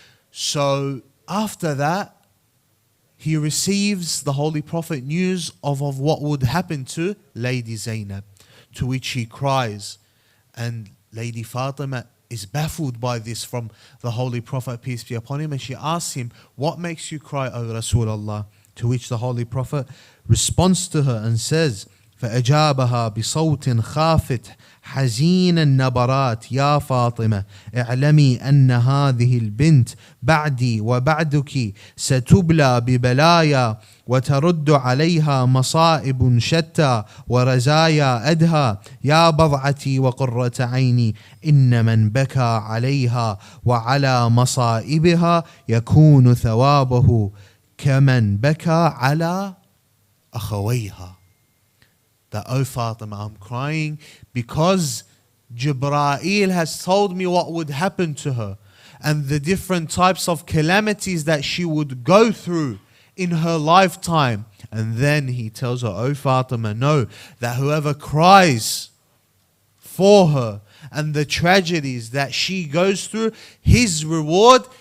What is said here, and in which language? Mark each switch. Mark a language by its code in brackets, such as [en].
[en] So after that, he receives the Holy Prophet news of what would happen to Lady Zainab, to which he cries. And Lady Fatima is baffled by this from the Holy Prophet, peace be upon him, and she asks him, what makes you cry, O Rasulullah? To which the Holy Prophet responds to her and says, [ar] فأجابها بصوت خافت حزين النبرات يا فاطمة اعلمي أن هذه البنت بعدي وبعدك ستبلى ببلايا وترد عليها مصائب شتى ورزايا أدهى يا بضعتي وقرة عيني إن من بكى عليها وعلى مصائبها يكون ثوابه كمن بكى على أخويها. [en] That, oh Fatima, I'm crying because Jibreel has told me what would happen to her and the different types of calamities that she would go through in her lifetime. And then he tells her, oh Fatima, know that whoever cries for her and the tragedies that she goes through, his reward